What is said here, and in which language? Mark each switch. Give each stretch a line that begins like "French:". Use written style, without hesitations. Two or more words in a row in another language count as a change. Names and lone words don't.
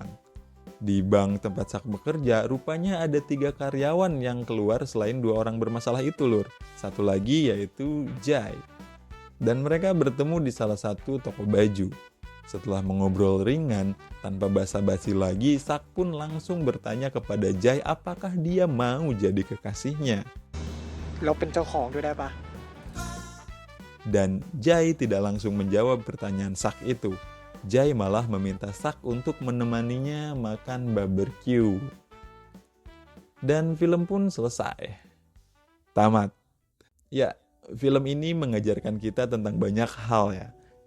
Indonesian: Di bank tempat Sak bekerja, rupanya ada 3 karyawan yang keluar selain 2 orang bermasalah itu lur. Satu lagi yaitu Jai. Dan mereka bertemu di salah satu toko baju. Setelah mengobrol ringan, tanpa basa-basi lagi, Sak pun langsung bertanya kepada Jai apakah dia mau jadi kekasihnya.
Thai: เราเป็นเจ้าของด้วยได้ปะ
Indonesian: Dan Jai tidak langsung menjawab pertanyaan Sak itu. Jai malah meminta Sak untuk menemaninya makan barbecue. Dan film pun selesai. Tamat. Ya, film ini mengajarkan kita tentang banyak hal ya.